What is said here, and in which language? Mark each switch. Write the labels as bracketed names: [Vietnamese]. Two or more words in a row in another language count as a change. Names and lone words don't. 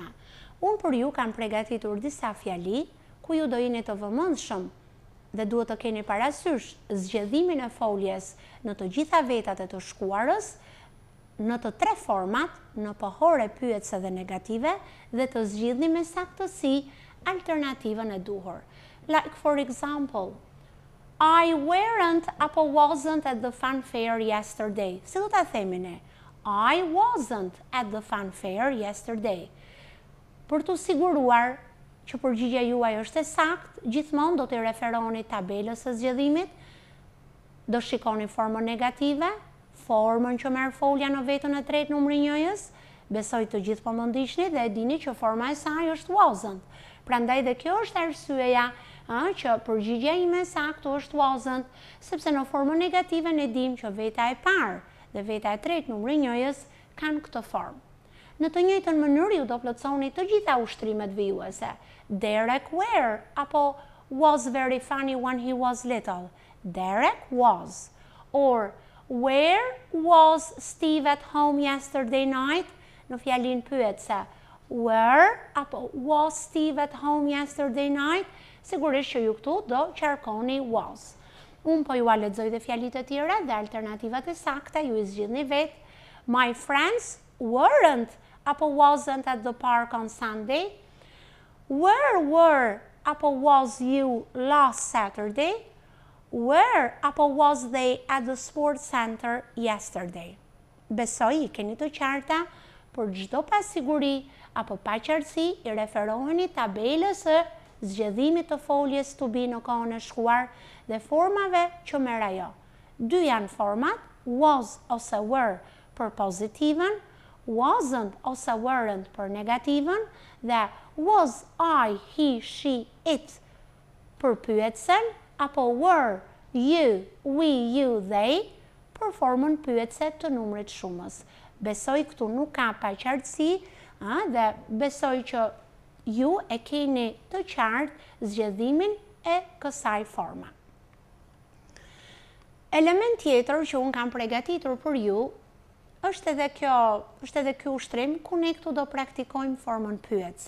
[Albanian] Unë për ju kam përgatitur disa fjali ku ju do jeni të vëmendshëm dhe duhet të keni parasysh zgjedhimin e foljes në të gjitha vetat e të shkuarës, në të tre format, në pohore, pyetëse dhe negative, dhe të zgjidhni me saktësi alternativën e duhur. [English] Like for example, I weren't apo wasn't at the fun fair yesterday. [Albanian] Si do ta themi ne? [English] I wasn't at the fun fair yesterday. [Albanian] Për të siguruar që përgjigjja juaj është e saktë, gjithmonë do të referoni tabelës së zgjedhimit, do shikoni formën negative, formën që merr folja në vetën e tretë numri 1-s, besoj të gjithë po më ndiqni dhe e dini që forma e saj është wasn't. Prandaj dhe kjo është arsyeja që përgjigjja ime e saktë është wasn't, sepse në formën negative ne dimë që veta e parë dhe veta e tretë numri 1-s kanë këtë formë. Në të njëjtën mënyrë ju do plotësoni të gjitha ushtrimet vijuese. [English] Derek were apo was very funny when he was little. Derek was. Or where was Steve at home yesterday night? [Albanian] Në fjalin pyetëse. [English] Where apo was Steve at home yesterday night? [Albanian] Sigurisht që ju këtu do qarkoni was. Unë po ju a lexoj dhe fjalit e tjera dhe alternativat e sakta ju i zgjidhni vetë. [English] My friends weren't apo wasn't at the park on Sunday. Where were apo was you last Saturday? Where apo was they at the sports center yesterday? [Albanian] Besoj i keni të qarta, për çdo pasiguri apo paqartësi i referoheni tabelës së zgjedhimit të foljes [English] to be [Albanian] në kohën e shkuar dhe formave që merr ajo. Dy janë format, was ose were për pozitivën, wasn't ose weren't për negativën dhe [English] was I, he, she, it [Albanian] për pyetsen apo [English] were, you, we, you, they [Albanian] për formën pyetse të numrit shumës. Besoj këtu nuk ka paqartësi dhe besoj që ju e keni të qartë zgjedhimin e kësaj forma. Element tjetër që unë kam përgatitur për ju është edhe ky ushtrim ku ne këtu do praktikojmë formën pyetëse.